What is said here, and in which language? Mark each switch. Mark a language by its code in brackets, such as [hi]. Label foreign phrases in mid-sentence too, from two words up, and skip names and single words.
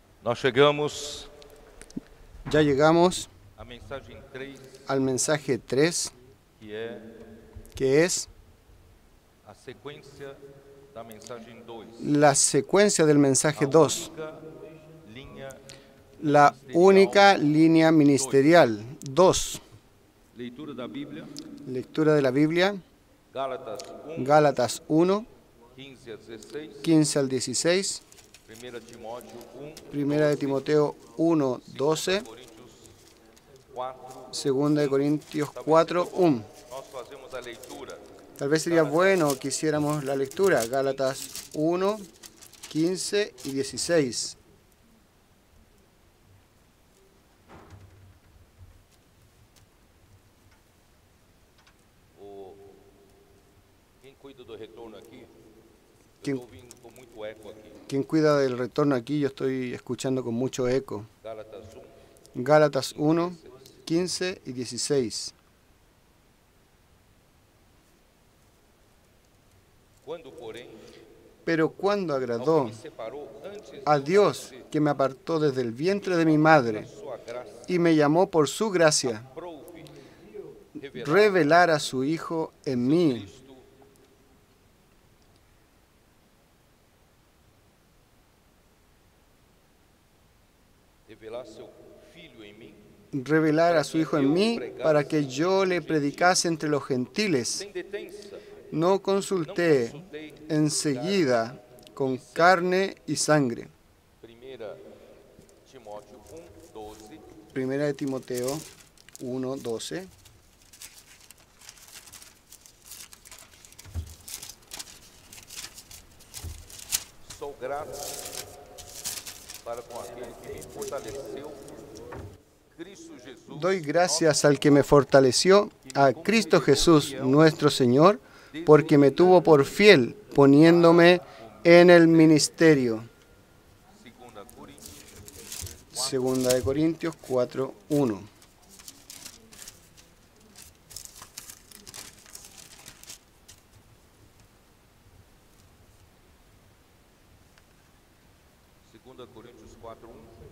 [pt] Nós chegamos [es] Ya llegamos [pt] à mensagem 3, [es] al mensaje 3, [pt] que é [es] que es [pt] a sequência da mensagem 2. [es] la secuencia del mensaje 2, La la única línea ministerial. 2, [pt] Leitura da Bíblia, [es] lectura de la Biblia, [pt] Gálatas 1, [es] Gálatas 1, [pt] 15 a 16, [es] 15 al 16, [pt] 1 Timóteo 1, [es] Primera de Timoteo 1, 12, [pt] Coríntios 4. [es] Segunda de Corintios 4, 1. [pt] Nós fazemos a leitura [es] Tal vez sería bueno que hiciéramos la lectura, Gálatas 1, 15 y 16. [pt] Quem cuida do retorno aqui? Quem- Estou ouvindo com muito eco aqui. [es] Quien cuida del retorno aquí, yo estoy escuchando con mucho eco. [pt] Gálatas 1, [es] Gálatas 1, 15 y 16. [pt] Quando, porém, [es] Pero cuando agradó [pt] me separou antes [es] a Dios, que me apartó desde el vientre de mi madre [pt] sua graça, [es] y me llamó por su gracia, [pt] prouve revelar [es] revelar a su Hijo en mí, [pt] Cristo, revelar seu Filho em mim, [es] revelar a su Hijo en mí, para que yo le predicase entre los gentiles. [pt] sem detença, [es] No consulté enseguida con carne y sangre. [pt] 1 Timóteo 1, 12, [es] Primera de Timoteo 1, 12. [pt] sou grato para com aquele que me fortaleceu, Cristo Jesus, [es] Doy gracias al que me fortaleció, a Cristo Jesús nuestro Señor, porque me tuvo por fiel, poniéndome en el ministerio. [pt] 2 Coríntios, [es] Segunda de Corintios 4, 1. [pt] Coríntios 4, 1.